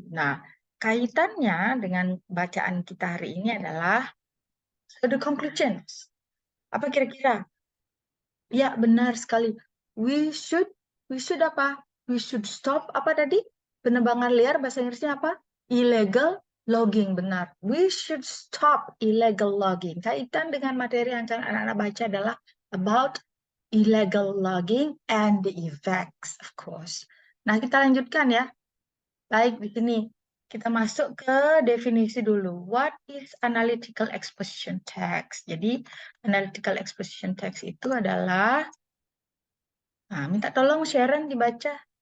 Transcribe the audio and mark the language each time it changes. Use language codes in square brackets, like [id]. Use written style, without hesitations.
[id] Nah, kaitannya dengan bacaan kita hari ini adalah the conclusions. Apa kira-kira? Ya, benar sekali. We should apa? [en] We should stop apa tadi? [id] Penebangan liar, bahasa Inggrisnya apa? [en] Illegal logging, benar. We should stop illegal logging. [id] Kaitan dengan materi yang akan anak-anak baca adalah about illegal logging and the effects, of course. Nah, kita lanjutkan ya. Baik, di sini kita masuk ke definisi dulu. [en] What is analytical exposition text? Jadi, analytical exposition text itu adalah, nah, minta tolong Sharon dibaca.